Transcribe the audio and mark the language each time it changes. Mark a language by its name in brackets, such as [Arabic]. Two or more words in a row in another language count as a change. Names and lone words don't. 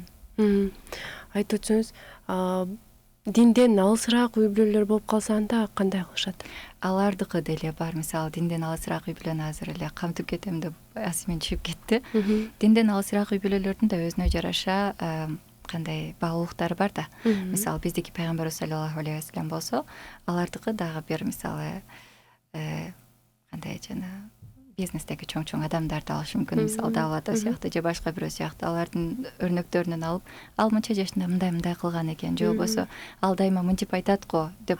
[Kyrgyz] Айтып өтсөңүз, динден алысыраак үй бүлөлөр болуп калса анда кандай кылышат? Алардыкы деле бар. Мисалы динден алысыраак үй бүлөнү азыр эле камтып кетем деп асымен түшүп кетти. Динден алысыраак үй бүлөлөрдүн да өзүнө жараша кандай баалуулуктары бар да. Мисалы биздики пайгамбарыбыз [Arabic] صلى الله عليه وسلم [Kyrgyz] болсо, алардыкы дагы бир мисалы кандай жана бизнестеги чоң адамдарды алыш мүмкүн. Мисалы Давлат сыяктуу же башка бирөө сыяктуу алардын өрнөктөрүнөн алып, ал мынча жашында мындай кылган экен, же болбосо ал дайыма мынтип айтат го деп